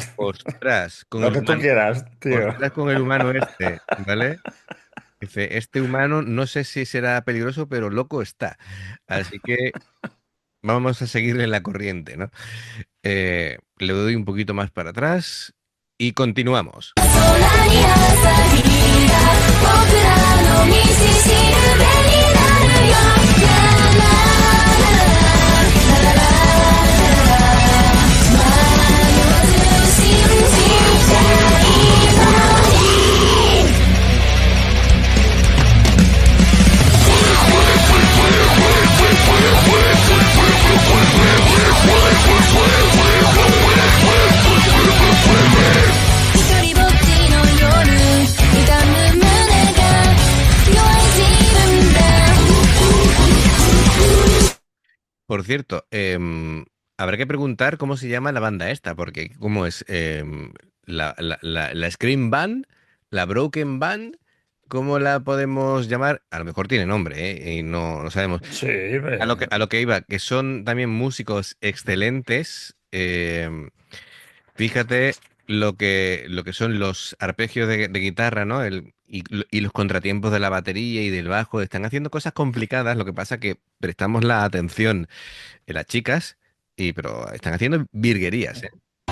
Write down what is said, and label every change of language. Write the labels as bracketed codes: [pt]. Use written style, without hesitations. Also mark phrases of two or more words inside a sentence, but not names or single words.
[es] Lo que tú quieras, tío. ostras con el humano este, ¿vale? Dice, este humano no sé si será peligroso, pero loco está. Así que vamos a seguirle la corriente, ¿no? Le doy un poquito más para atrás y continuamos. [ja] 空に朝日が僕らの道しるべになるよララララララ迷わず信じたいのに 一人ぼっちの夜痛む胸が弱い自分だ [es] Por cierto, habrá que preguntar cómo se llama la banda esta, porque cómo es la Scream Band, la Broken Band, ¿cómo la podemos llamar? A lo mejor tiene nombre, ¿eh? Y no sabemos. Sí, A lo que iba, que son también músicos excelentes. Fíjate lo que son los arpegios de guitarra, ¿no? Y los contratiempos de la batería y del bajo. Están haciendo cosas complicadas. Lo que pasa que prestamos la atención en las chicas, pero están haciendo virguerías, ¿eh?